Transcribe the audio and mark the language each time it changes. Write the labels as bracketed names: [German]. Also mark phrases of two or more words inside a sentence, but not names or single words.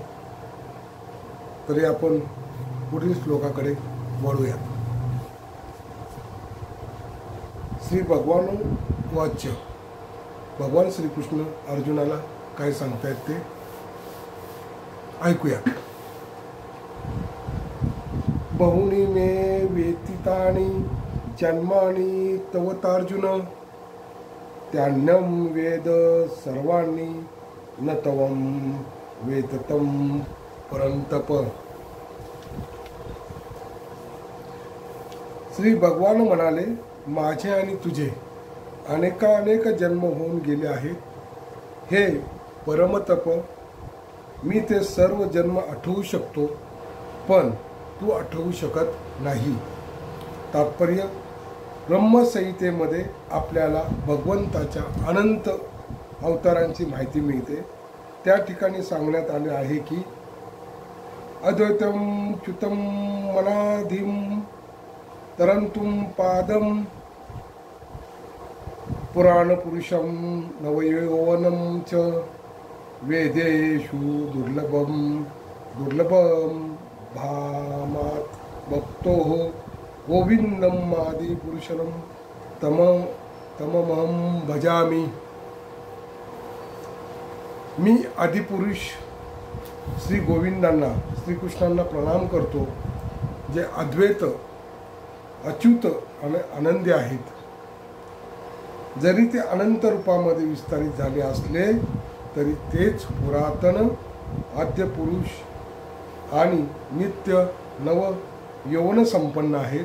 [Marathi] तरी आपण पुढील श्लोकाकडे वळूयात. [Sanskrit] श्री भगवान वाच्य. [Marathi] भगवान श्रीकृष्ण अर्जुनाला काय सांगतायत ते ऐकूया. [Sanskrit] बहुनी मे वेतितानि जन्मानि तव तार्जुन, त्यान्यम वेद सर्वाणि न तवम वेदतम परंतप. [Marathi] श्री भगवान म्हणाले, माझे आणि तुझे अनेक जन्म होऊन गेले आहेत. हे परमतप, मी ते सर्व जन्म आठवू शकतो, पण तू आठवू शकत नाही. तात्पर्य, ब्रह्मसंहितेमध्ये आपल्याला भगवंताच्या अनंत अवतारांची माहिती मिळते. त्या ठिकाणी सांगण्यात आले आहे की [Sanskrit] अद्वैतम च्युतम मनाधिम तरंतुम पादम पुराण पुरुषम नवयौवनम च वेदेषु दुर्लभम भामात भक्तो गोविंदम आदि पुरुषम तमहम भजामि. [Marathi] मी आदिपुरुष श्री गोविंदांना, श्रीकृष्णांना प्रणाम करतो, जे अद्वैत, अच्युत आणि आनंदी आहेत. जरी ते अनंत रूपामध्ये विस्तारित झाले असले तरी तेच पुरातन, आद्य पुरुष आणि नित्य नव यौवन संपन्न आहेत.